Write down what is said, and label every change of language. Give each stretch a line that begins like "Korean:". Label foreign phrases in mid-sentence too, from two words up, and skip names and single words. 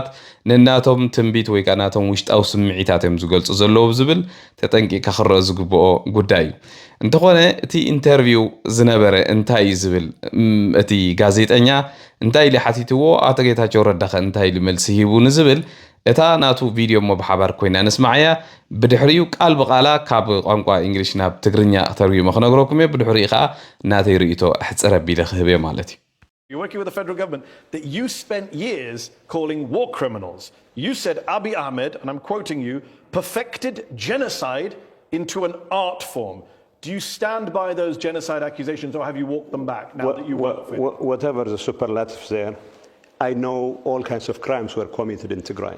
Tigrinya: ንናቶም ትንቢት ወይ ካናቶም ውሽጣው ስምዒታቶም ዝገልጹ ዘለው ዝብል ተጠንቂቃ ክረአ ዝግብኦ ጉዳይ እንተኾነ እቲ ኢንተርቪው ዝነበረ እንታይ ዝብል እቲ ጋዜጠኛ እንታይ ሊሓቲትዎ ኣቶ ጌታቸው ረዳ እንታይ ልመልስ ሂቡ ንዝብል እታ ናቱ ቪድዮ መብሓባር ኮይና ንስማዕያ ብድሕሪኡ ቃል በቃላ ካብ ቋንቋ እንግሊሽ ናብ ትግርኛ ተርጉሞ ክነግረኩም ብድሕሪኡ ኸ ናተይ ርእይቶ ኣሕጽረ ቢለ ክህበ ማለት እዩ
English: You're working with the federal government that you spent years calling war criminals. You said Abiy Ahmed, and I'm quoting you, perfected genocide into an art form. Do you stand by those genocide accusations or have you walked them back now that you work with? Whatever the superlatives there, I know all kinds of crimes were committed in Tigray.